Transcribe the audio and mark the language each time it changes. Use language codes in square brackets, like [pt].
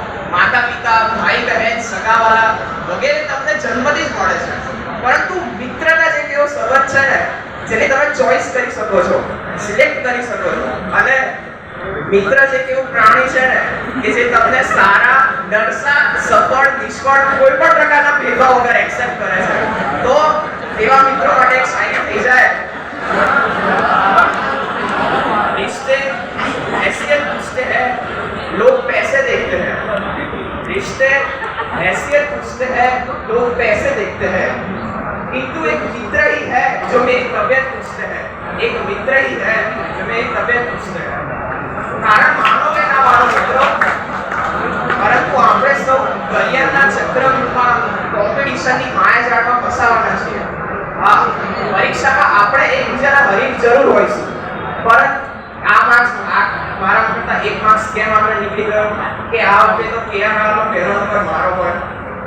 [gu] માતા પિતા, ભાઈ બહેન, સગાવાલા વગેરે તમને જન્મથી જ મળે છે, પરંતુ મિત્રતા જે એવો સંબંધ છે ને જેને તમે ચોઈસ કરી શકો છો, સિલેક્ટ કરી શકો છો. અને મિત્ર જે કેવું પ્રાણી છે ને કે જે તમને સારા, નરસા, સફળ, નિષ્ફળ કોઈ પણ પ્રકારના ભેદભાવ વગર એક્સેપ્ટ કરે છે. તો એવા મિત્રો માટે એક શાયરી થઈ જાય, [hi] रिश्ते हैसियत पूछते हैं लोग पैसे देखते हैं, रिश्ते हैसियत पूछते हैं लोग पैसे देखते हैं, किंतु एक मित्र ही है जो मेरी तबीयत पूछते हैं, एक मित्र ही है जो मेरी तबीयत पूछते हैं। [gu] कारण मानो કે ના માનો મિત્રો, પરંતુ આપણે સૌ કરિયરના ચક્રવ્યૂહમાં કોમ્પિટિશનની માયાજાળમાં ફસાવાના છીએ। હા, પરીક્ષામાં આપણે એકબીજાના હરીફ જરૂર હોઈશું, પરંતુ આ માર્ક્સ મારા કરતા એક માર્ક્સ કેમ આગળ નીકળી ગયો કે આ વખતે તો કેઆર વાળાનો પહેલો નંબર મારો હોય।